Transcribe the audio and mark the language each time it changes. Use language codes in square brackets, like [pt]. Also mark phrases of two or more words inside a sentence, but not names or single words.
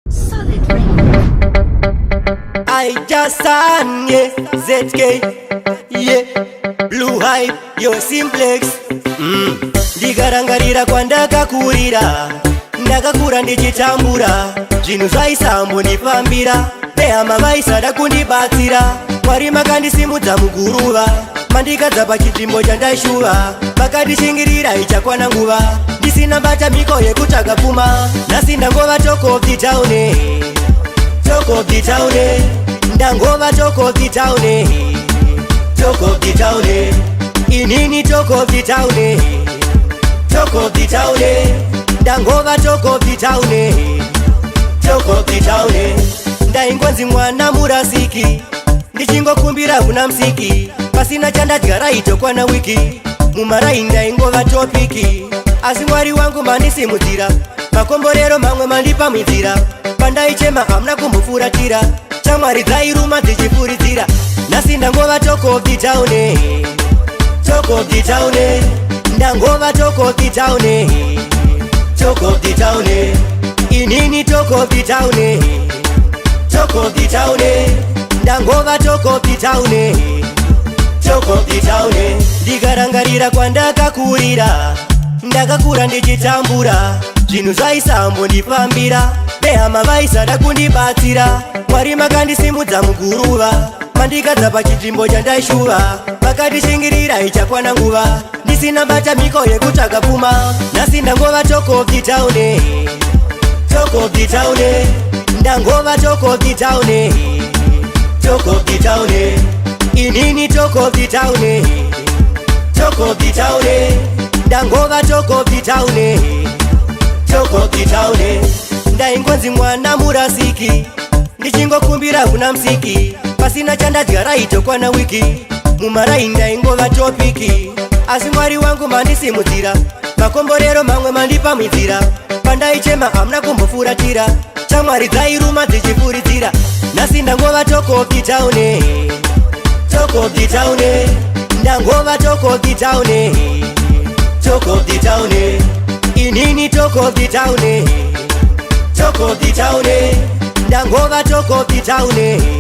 [en] Solid record. I just sang, yeah, Z K, yeah, Blue Hype, yo, Simplex. Mm. [sn] Ndikarangarira kwandakakurira, ndakakura ndichitambura, zvinhu zvaisambonifambira, nehama vaisada kundibatsira. Mwari makandisimudza muguruva, mandikadza pachinzvimbo chandaishuva, vakandishingirira ichakwana nguva, ndisina mbatamiko yekutsvaga pfuma. Nhasi ndangova [en] talk of the town, eh. Talk of the town, eh. Ndangova talk of the town, eh. Talk of the town, eh. Inini talk of the town, eh. Talk of the town, eh. Ndangova talk of the town, eh. Talk of the town, eh. [sn] Ndaingonzi mwana murasiki, ndichingokumbira kuna musiki, pasina chandadya raitokwana wiki, mumarai ndaingova topiki, asi Mwari wangu mandisimudzira, makomborero mamwe mandipamhidzira, pandaichema hamuna kumbofuratira, shamwari dzairuma dzichifuridzira. Nhasi ndangova [en] talk of the town, eh. Talk of the town, eh. Ndangova talk of the town, eh. Talk of the town, eh. Inini talk of the town, eh. Talk of the town, eh. Ndangova talk of the town, eh. Talk of the town, eh. [sn] Ndikarangarira kwandakakurira, ndakakura ndichitambura, zvinhu zvaisambondifambira, nehama vaisada kundibatsira. Mwari makandisimudza muguruva, mandikadza pachinzvimbo chandaishuva, vakandishingirira ichakwana nguva, ndisina mbatamiko yekutsvaga pfuma. Nhasi ndangova [en] talk of the town, eh. Talk of the town, eh. Ndangova talk of the town, eh. Talk of the town, eh. Inini talk of the town, eh. Talk of the town, eh. Ndangova talk of the town, eh. Talk of the town, eh. [sn] Ndaingonzi mwana murasiki, ndichingokumbira kuna musiki, pasina chandadya raitokwana wiki, mumarai ndaingova topiki, asi Mwari wangu mandisimudzira, makomborero mamwe mandipamhidzira, pandaichema hamuna kumbofuratira, shamwari dzairuma dzichifuridzira. Nhasi ndangova [en] talk of the town, eh. Talk of the town, eh. Ndangova talk of the town, eh. Talk of the town, eh. Inini talk of the town, eh. Talk of the town, eh. Ndangova talk of the town, eh.